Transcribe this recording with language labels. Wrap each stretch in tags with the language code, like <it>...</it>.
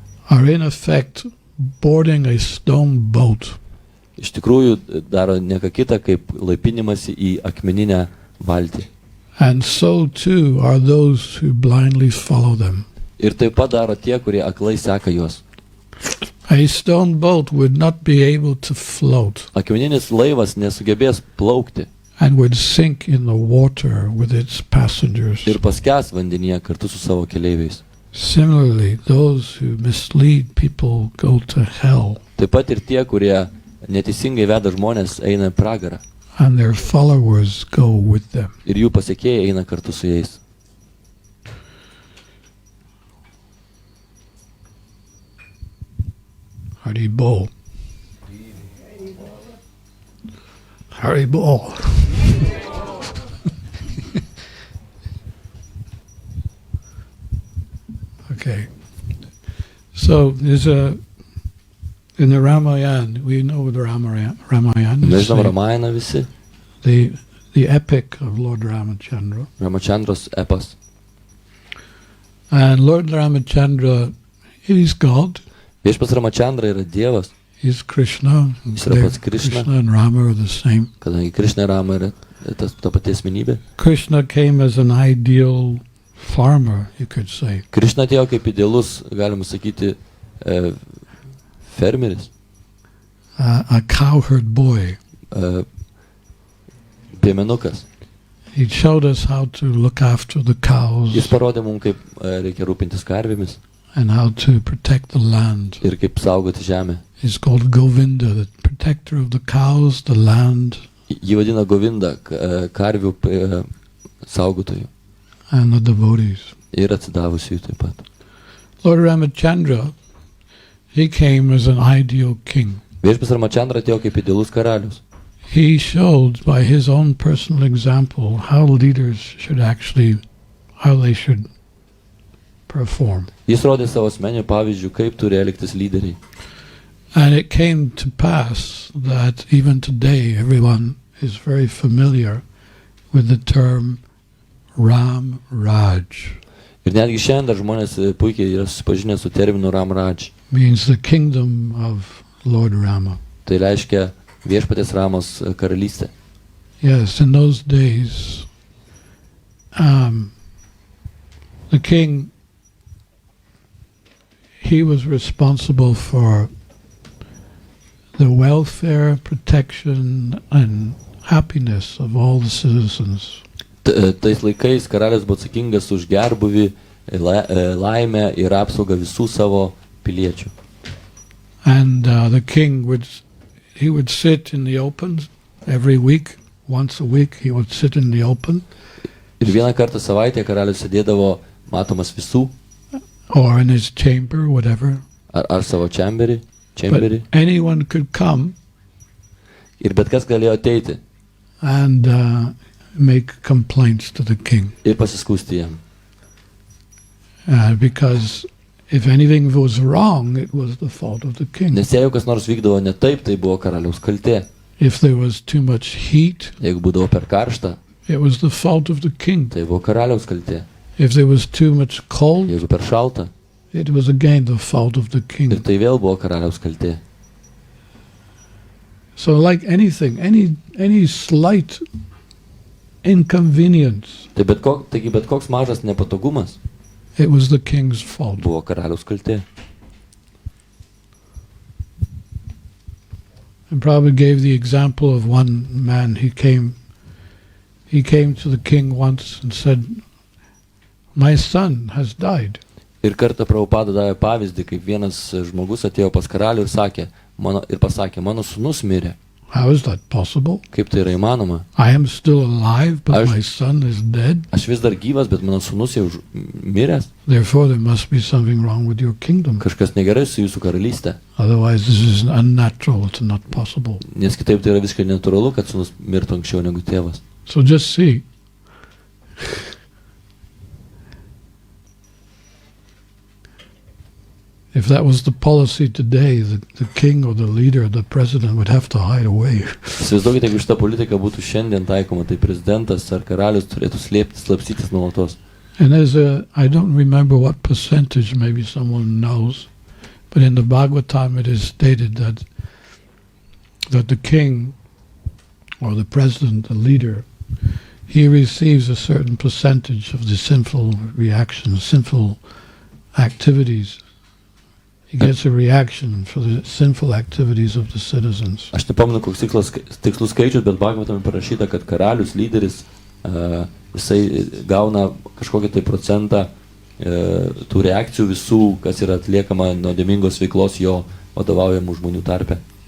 <en>are in effect boarding a stone boat.</en> <lt>iš tikrųjų daro ne ką kitą kaip laipinimąsi į akmeninę valtį.</lt> <en>And so too are those who blindly follow them.</en> <lt>Ir taip pat daro tie, kurie aklai seka juos.</lt> <en>A stone boat would not be able to float</en> <lt>Akmeninis laivas nesugebės plaukti</lt> <en>and would sink in the water with its passengers.</en> <lt>ir paskęs vandenyje kartu su savo keleiviais.</lt> <en>Similarly, those who mislead people go to hell,</en> <lt>Taip pat ir tie, kurie neteisingai veda žmonės, eina į pragarą</lt> <en>and their followers go with them.</en> <lt>ir jų pasekėjai eina kartu su jais. Haribol. Haribol.</lt> <en>Okay. So there's in the Ramayana, we know the Ramayana</en> <lt>Mes</lt> <en>is</en> <lt>žinom Ramayaną visi,</lt> <en>the epic of Lord Ramachandra.</en> <lt>Ramachandros epas.</lt> <en>And Lord Ramachandra is God.</en> <lt>Viešpats Ramachandra yra Dievas,</lt> <en>He's Krishna.</en> <lt>Jis yra pats Krishna.</lt> <en>Krishna and Rama are the same.</en> <lt>Kadangi Krishna ir Rama yra ta pati asmenybė.</lt> <en>Krishna came as an ideal farmer, you could say.</en> <lt>Krishna atėjo kaip idealus, galima sakyti, fermeris,</lt> <en>A cowherd boy.</en> <lt>piemenukas.</lt> <en>He showed us how to look after the cows</en> <lt>Jis parodė mums, kaip reikia rūpintis karvėmis</lt> <en>and how to protect the land.</en> <lt>ir kaip saugoti žemę.</lt> <en>He's called Govinda, the protector of the cows, the land,</en> <lt>Jį vadina Govinda, karvių saugotojų</lt> <en>and the devotees.</en> <lt>ir atsidavusiųjų taip pat.</lt> <en>Lord Ramachandra, he came as an ideal king.</en> <lt>Viešpats Ramachandra atėjo kaip idealus karalius.</lt> <en>He showed by his own personal example how leaders should actually, how they should perform.</en> <lt>Jis rodė savo asmeninių pavyzdžių, kaip turi elgtis lyderiai.</lt> <en>And it came to pass that even today everyone is very familiar with the term Ram Raj.</en> <lt>Ir netgi šiandien žmonės puikiai yra susipažinę su terminu Ram Raj.</lt> <en>Means the kingdom of Lord Rama.</en> <lt>Tai reiškia viešpatės Ramos karalystė.</lt> <en>Yes, in those days, the king, he was responsible for the welfare, protection, and happiness of all the citizens.</en> <lt>Tais laikais karalius buvo atsakingas už gerbuvį, laimę ir apsaugą visų savo piliečių.</lt> <en>And the king would sit in the open every week, once a week he would sit in the open.</en> <lt>Ir vieną kartą savaitę karalius sėdėdavo matomas visų,</lt> <en>or in his chamber, whatever.</en> <lt>ar savo čemberį,</lt> <en>But anyone could come</en> <lt>ir bet kas galėjo ateiti</lt> <en>and make complaints to the king.</en> <lt>ir pasiskųsti jam.</lt> <en>Because if anything was wrong, it was the fault of the king.</en> <lt>Nes jeigu kas nors vykdavo ne taip, tai buvo karaliaus kaltė.</lt> <en>If there was too much heat,</en> <lt>Jeigu būdavo per karšta,</lt> <en>it was the fault of the king.</en> <lt>tai buvo karaliaus kaltė.</lt> <en>If there was too much cold,</en> <lt>Jeigu per šalta,</lt> <en>it was again the fault of the</en> <lt>Ir</lt> <en>king.</en> <lt>tai vėl buvo karaliaus kaltė.</lt> <en>So like anything, any slight inconvenience,</en> <lt>Taigi bet koks mažas nepatogumas</lt> <en>it was the king's fault.</en> <lt>buvo karaliaus kaltė.</lt> <en>And Prabhupada gave the example of one man. He came to the king once and said, "My son has died."</en> <lt>Ir kartą Prabhupada davė pavyzdį, kaip vienas žmogus atėjo pas karalių ir pasakė, mano sūnus mirė.</lt> <en>How is that possible?</en> <lt>Kaip tai yra įmanoma?</lt> <en>I am still alive, but my son is dead.</en> <lt>Aš vis dar gyvas, bet mano sūnus jau miręs.</lt> <en>Therefore, there must be something wrong with your kingdom.</en> <lt>Kažkas negerai su jūsų karalystė.</lt> <en>Otherwise, this is unnatural. It's not possible.</en> <lt>Nes kitaip tai yra visiškai natūralu, kad sūnus mirtų anksčiau negu tėvas.</lt> <en>So just see. If that was the policy today, the king or the leader, the president would have to hide away.</en> <lt>Įsivaizduokite, jeigu šita politika būtų šiandien taikoma, tai prezidentas ar karalius turėtų slapstytis nuolatos.</lt> <en>And I don't remember what percentage, maybe someone knows, but in the Bhagavatam it is stated that the king or the president, the leader, he receives a certain percentage of the sinful reactions, sinful activities. He gets a reaction for the sinful activities of the citizens.</en> <lt>Aš nepamenu, koks tikslus skaičius, bet Bhagavatam parašyta, kad karalius, lyderis, jisai gauna kažkokį tai procentą tų reakcijų visų, kas yra atliekama nuodėmingos veiklos jo vadovaujamų žmonių tarpe.</lt>